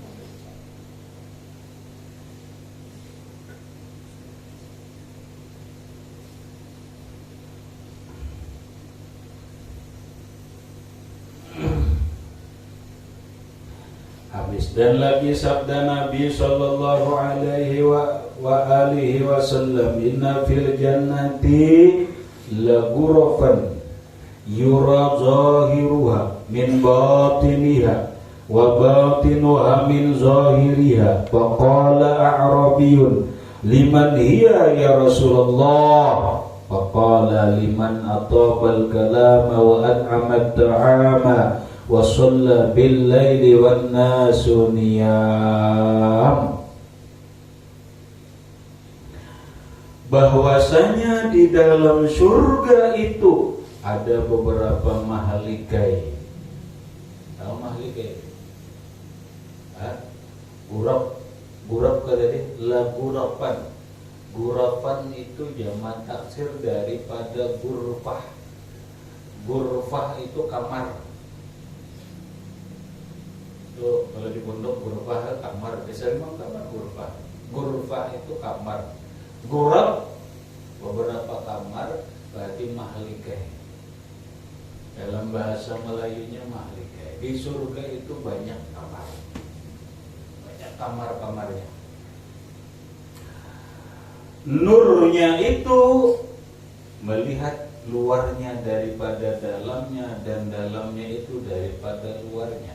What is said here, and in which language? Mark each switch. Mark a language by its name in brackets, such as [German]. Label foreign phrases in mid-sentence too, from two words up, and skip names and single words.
[Indonesian] Habis, dan lagi sabda Nabi [Arabic] صلى الله عليه وعلى آله وسلم إن في الجنة لغرفا يرى ظاهرها من باطنها وباطنها من ظاهرها. فقال أعرابي لمن هي يا رسول الله? فقال لمن أطاب الكلام وأطعم الطعام وصلى بالليل والناس نيام. [Indonesian] Bahwasanya di dalam surga itu ada beberapa mahligai. Tahu mahligai? Gurab kada deh, la gurapan. Gurapan itu jamak taksir daripada gurfah. Gurfah itu kamar. Itu kalau di pondok gurfah kamar, biasanya memang kamar gurfah. Gurfah itu kamar. Gurab beberapa kamar, berarti mahligai. Dalam bahasa Melayunya mahligai. Di surga itu banyak kamar, banyak kamar-kamarnya. Nurnya itu melihat luarnya daripada dalamnya, dan dalamnya itu daripada luarnya.